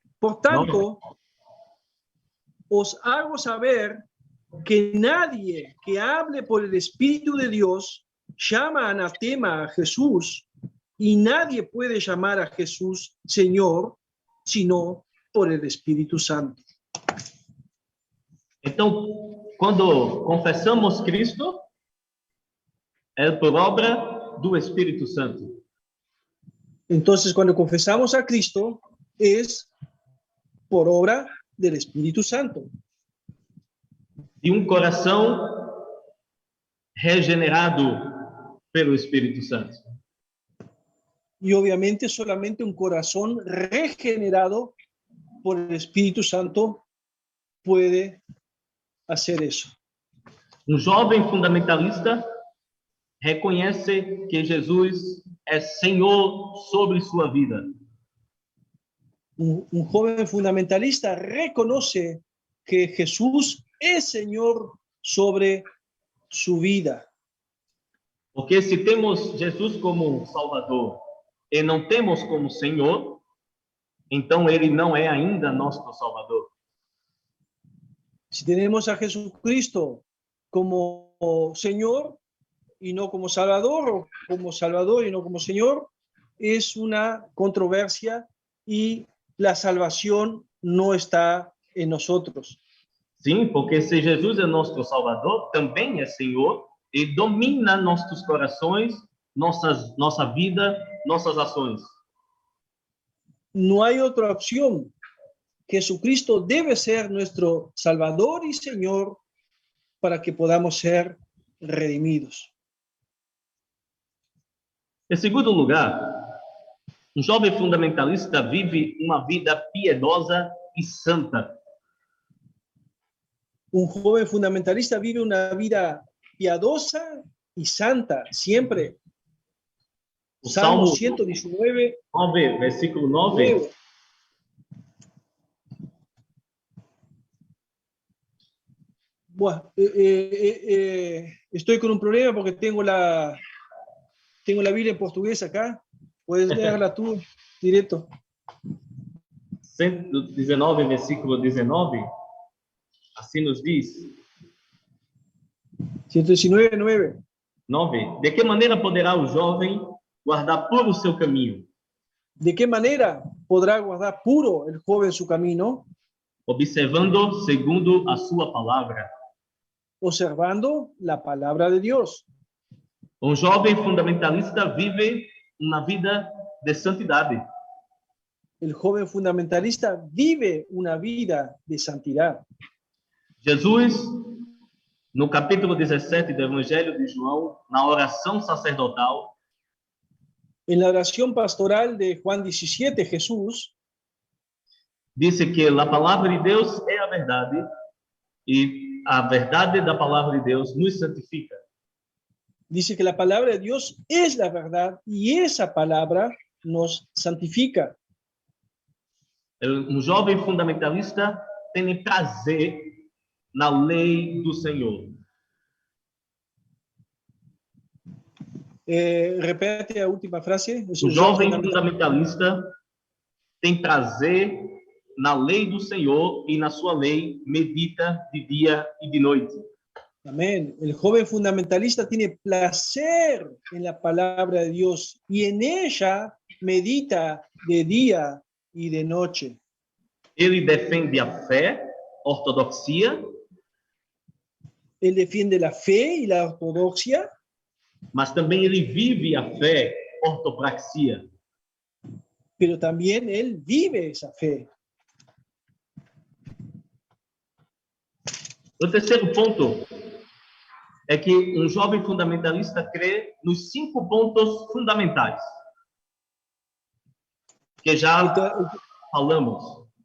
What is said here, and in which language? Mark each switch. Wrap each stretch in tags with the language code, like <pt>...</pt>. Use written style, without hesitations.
<es>Por tanto, os hago saber que nadie que hable por el Espíritu de Dios llama anatema a Jesús, y nadie puede llamar a Jesús Señor, sino por el Espíritu Santo.</es> <pt>Então, quando confessamos Cristo, é por obra do Espírito Santo.</pt> <es>Entonces, cuando confesamos a Cristo, es por obra del Espíritu Santo.</es> <pt>De um coração regenerado pelo Espírito Santo.</pt> <es>Y obviamente solamente un corazón regenerado por el Espíritu Santo puede hacer eso.</es> <pt>Um jovem fundamentalista reconhece que Jesus é Senhor sobre sua vida.</pt> <es>Un joven fundamentalista reconoce que Jesús es Señor sobre su vida.</es> <pt>Porque se temos Jesus como Salvador e não temos como Senhor, então ele não é ainda nosso Salvador.</pt> <es>Si tenemos a Jesucristo como Señor y no como Salvador, o como Salvador y no como Señor, es una controversia y la salvación no está en nosotros.</es> <pt>Sim, porque se Jesus é nosso Salvador, também é Senhor e domina nossos corações, nossa vida, nossas ações.</pt> <es>No hay otra opción. Jesucristo debe ser nuestro Salvador y Señor para que podamos ser redimidos.</es> <pt>Em segundo lugar, um jovem fundamentalista vive uma vida piedosa e santa.</pt> <es>Un joven fundamentalista vive una vida piadosa y santa, siempre.</es> <pt>O Salmo Salmo 119, 9, versículo 9.</pt> <es>Bueno, estoy con un problema porque tengo la Biblia en portugués acá. Puedes leerla tú, directo.</es> <pt>119, versículo 19. Assim nos diz. 119, 9. 9. De que maneira poderá o jovem guardar puro o seu caminho?</pt> <es>¿De qué manera podrá guardar puro el joven su camino?</es> <pt>observando segundo a sua palavra.</pt> <es>observando la palabra de Dios.</es> <pt>Jovem fundamentalista vive uma vida de santidade.</pt> <es>El joven fundamentalista vive una vida de santidad.</es> <pt>Jesus, no capítulo 17 do Evangelho de João, na oração sacerdotal,</pt> <es>En la oración pastoral de Juan 17, Jesús</es> <pt>disse que a palavra de Deus é a verdade e a verdade da palavra de Deus nos santifica.</pt> <es>dice que la palabra de Dios es la verdad y esa palabra nos santifica.</es> <pt>Jovem fundamentalista tem prazer na lei do Senhor.</pt> <es>Repete la última frase.</es> <pt>Jovem fundamentalista tem prazer na lei do Senhor e na sua lei medita de dia e de noite.</pt> <es>Amén. El joven fundamentalista tiene placer en la palabra de Dios y en ella medita de día y de noche.</es> <pt>Ele defende a fé, ortodoxia,</pt> <es>Él defiende la fe y la ortodoxia,</es> <pt>mas também ele vive a fé, ortopraxia.</pt> <es>pero también él vive esa fe.</es> <pt>O terceiro ponto é que jovem fundamentalista crê nos 5 pontos fundamentais que já falamos.</pt>